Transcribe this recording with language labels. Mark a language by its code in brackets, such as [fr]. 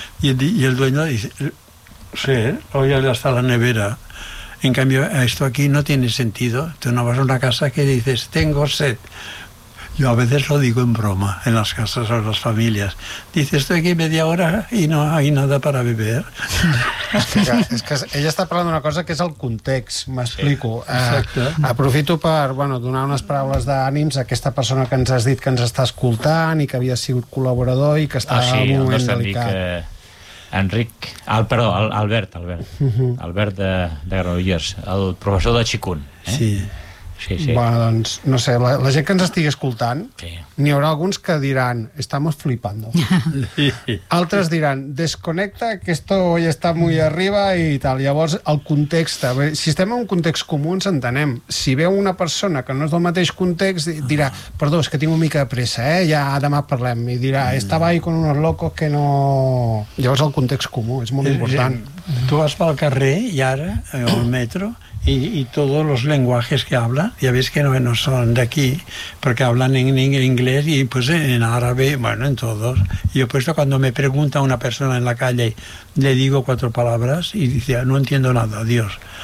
[es] Y el dueño dice, sí, oye, hasta la nevera. En cambio, esto aquí no tiene sentido. Tú no vas a una casa que dices, tengo sed. Yo a veces lo digo en broma, en las casas o en las familias. Dice, estoy aquí media hora y no hay nada para beber. [ca] Es que ella està parlant d'una cosa que és el context, m'explico. Sí, aprofito per, bueno, donar unes paraules d'ànims a aquesta persona que ens has dit que ens està escoltant i que havia sigut col·laborador i que està en un moment delicat. Enric, Albert. Uh-huh. Albert de Granollers, el professor de Chikun. Eh? Sí. Sí, sí. Bueno, doncs, no sé, la gent que ens estigui escoltant, sí, n'hi haurà alguns que diran, [es] estamos flipando. [ca] Sí. Altres diran, [es] desconecta, que esto hoy está muy arriba y tal. [ca] Llavors, el context, si estem en un context comú, ens entenem. Si veu una persona que no és del mateix context, dirà, perdó, és que tinc una mica de pressa, eh? Ja demà parlem. I dirà, [es] estaba ahí con unos locos que no... [ca] Llavors, el context comú és molt important. Sí. Tu vas pel carrer i ara, al metro... [es] Y todos los lenguajes que hablan, ya ves que no son de aquí, porque hablan en inglés y pues en árabe, bueno, en todos. Y yo pues cuando me pregunta una persona en la calle, le digo cuatro palabras y dice, no entiendo nada, adiós.